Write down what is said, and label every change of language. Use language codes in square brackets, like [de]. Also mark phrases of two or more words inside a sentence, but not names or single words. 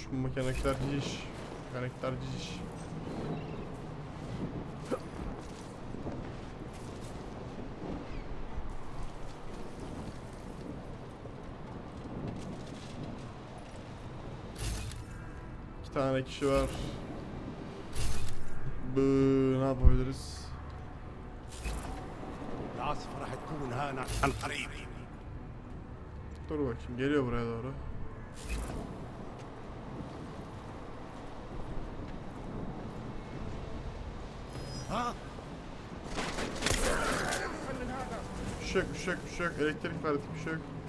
[tr] Mekanikler ciş. Mekanikler ciş. İki tane kişi var. Ne yapabiliriz? [ar] العاصفة راح تكون هان عن قريب. [tr] Dur bakayım, geliyor buraya doğru. ها Bir şey yok, bir şey yok, bir şey yok. Elektrik verdik, bir şey yok.